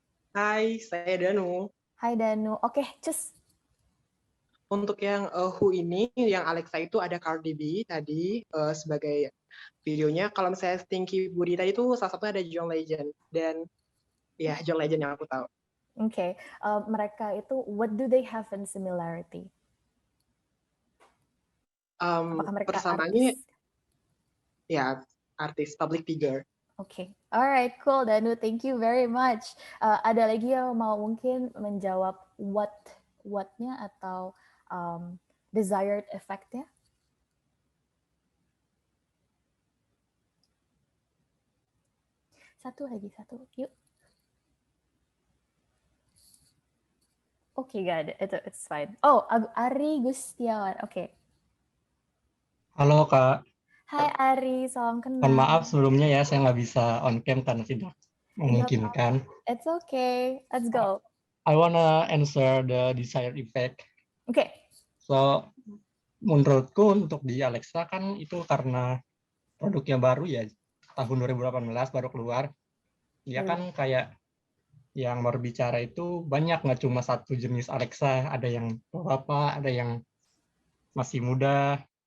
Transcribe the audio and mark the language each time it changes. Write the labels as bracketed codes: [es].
[id] Hai, saya Danu. Hai Danu. Oke, cus. Untuk yang Who ini, yang Alexa itu ada Cardi B tadi sebagai videonya. Kalau misalnya Stinky Booty tadi itu salah satunya ada John Legend. Dan ya John Legend yang aku tahu. [en] Oke, [id] mereka itu [en] what do they have in similarity? [id] Apakah mereka Persamaannya artis? ya artis, public figure. [en] Oke, alright, cool Danu, thank you very much. [id] Ada lagi yang mau mungkin menjawab what-nya atau desired effect-nya? Satu, yuk. Oke, gak ada, [en] it's fine. [id] Oh, Ari Gustiawan, oke. Halo Kak. Hai Ari, salam kenal. Mohon maaf sebelumnya ya, saya nggak bisa on cam karena tidak memungkinkan. [en] It's okay, let's go. I wanna answer the desired effect. Oke. [id] So, menurutku untuk di Alexa kan itu karena produknya baru ya, tahun 2018 baru keluar. Dia kan kayak yang berbicara itu banyak, nggak cuma satu jenis Alexa, ada yang bapak, ada yang masih muda.